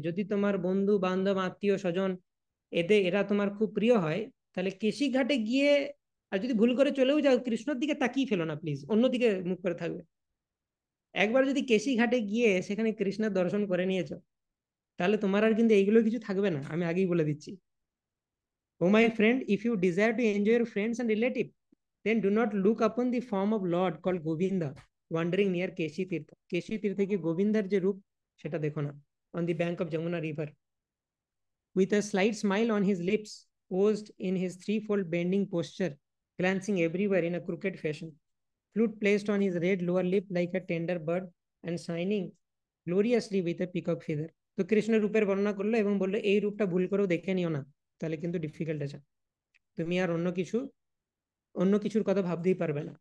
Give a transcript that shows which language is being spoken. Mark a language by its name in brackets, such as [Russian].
[Bangla] যদি তোমার বন্ধু বান্ধব আত্মীয় স্বজন এরা তোমার খুব প্রিয় হয়, তাহলে কেশি ঘাটে গিয়ে আর যদি ভুল করে চলেও যাও, কৃষ্ণর দিকে তাকিয়ে ফেলো না প্লিজ, অন্যদিকে মুখ করে থাকবে। একবার যদি কেশি ঘাটে গিয়ে সেখানে কৃষ্ণের দর্শন করে নিয়েছো, তাহলে তোমার আর কিন্তু এইগুলো কিছু থাকবে না, আমি আগেই বলে দিচ্ছি। [English] O my friend, if you desire to enjoy your friends and relatives, then do not look upon the form of Lord called Govinda wandering near Keshi Tirtha. [Bangla] Keshi Tirtha ki Govindar যে রূপ সেটা দেখো না। [English] On the bank of Jamuna river, with a slight smile on his lips, posed in his threefold bending posture, glancing everywhere in a crooked fashion, flute placed on his red lower lip like a tender bird, and shining gloriously with a peacock feather. [Bangla] তো কৃষ্ণ রূপের বর্ণনা করলো এবং বললো এই রূপটা ভুল করেও দেখে নিও না, তাহলে কিন্তু ডিফিকাল্ট আছে, তুমি আর অন্য কিছুর কথা ভাবতেই পারবে না।